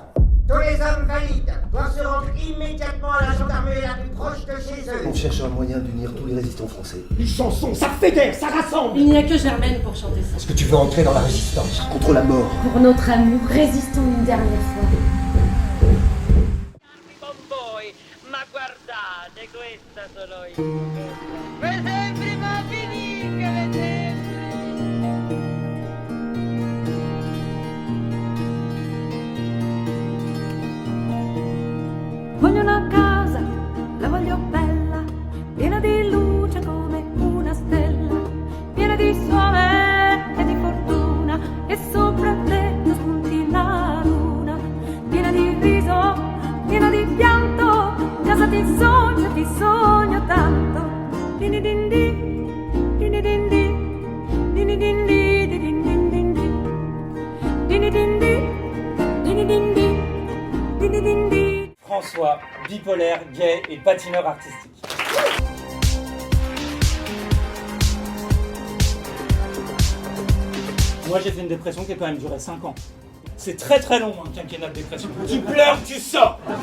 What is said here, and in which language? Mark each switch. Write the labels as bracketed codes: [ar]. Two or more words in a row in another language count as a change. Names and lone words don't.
[fr] Tous les hommes valides doivent se rendre immédiatement à la gendarmerie la plus proche de chez eux. On cherche un moyen d'unir tous les résistants français. Une chanson, ça fédère, ça rassemble. Il n'y a que Germaine pour chanter ça. Est-ce que tu veux entrer dans la résistance contre la mort? Pour notre amour, résistons une dernière fois. [it] Ma guardate, questa sono io. Mi sembri ma finire, mi sembri. Voglio una casa, la voglio bella, piena di luce come una stella, piena di sole e di fortuna, e sopra te spunti la luna, piena di riso, piena di pianto, casa ti sogno tanto. Dini din di, dini din di, dini din di, dini din din di, dini din di, dini din di, dini din di. [fr] François, bipolaire, gay et patineur artistique. Moi j'ai fait une dépression qui a quand même duré 5 ans. C'est très très long un quinquennat de dépression. Tu pleures, tu sors.